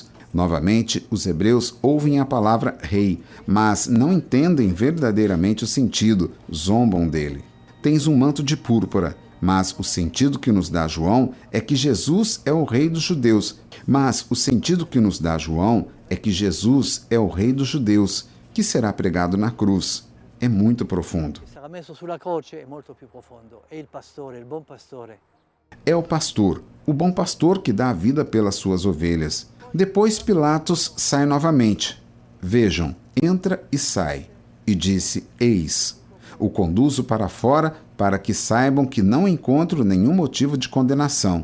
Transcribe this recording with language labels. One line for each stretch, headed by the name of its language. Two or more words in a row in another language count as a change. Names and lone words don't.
Portuguese: Novamente, os hebreus ouvem a palavra rei, mas não entendem verdadeiramente o sentido, zombam dele. Tens um manto de púrpura, mas o sentido que nos dá João é que Jesus é o Rei dos Judeus. É o Rei dos Judeus, que será pregado na cruz. É muito profundo.
Italian: sarà messo sulla croce, è molto più profondo. È il pastore, il buon pastore.
Portuguese: É o pastor, o bom pastor que dá a vida pelas suas ovelhas. Depois Pilatos sai novamente. Vejam, entra e sai. E disse, eis. O conduzo para fora para que saibam que não encontro nenhum motivo de condenação.